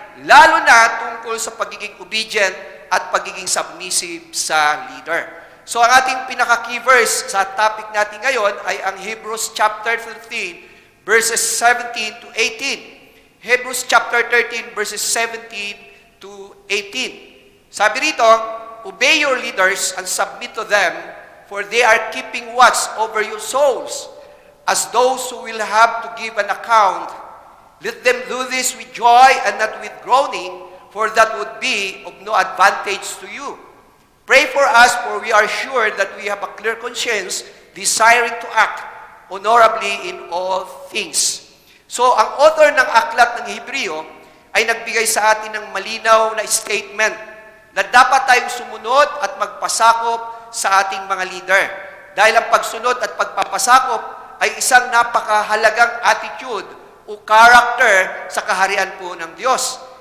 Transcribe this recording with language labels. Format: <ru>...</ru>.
<tl>Lalo na tungkol sa pagiging obedient at pagiging submissive sa leader. So ang ating pinaka-key verse sa topic natin ngayon ay ang Hebrews chapter 13,</tl> <en>verses 17 to 18. Hebrews chapter 13, verses 17 to 18.</en> <tl>Sabi rito,</tl> <en>obey your leaders and submit to them, for they are keeping watch over your souls, as those who will have to give an account. Let them do this with joy and not with groaning, for that would be of no advantage to you. Pray for us, for we are sure that we have a clear conscience, desiring to act honorably in all things.</en> <tl>So, ang author ng aklat ng Hebreo ay nagbigay sa atin ng malinaw na statement na dapat tayong sumunod at magpasakop sa ating mga leader. Dahil ang pagsunod at pagpapasakop ay isang napakahalagang attitude o character sa kaharian po ng Diyos.</tl>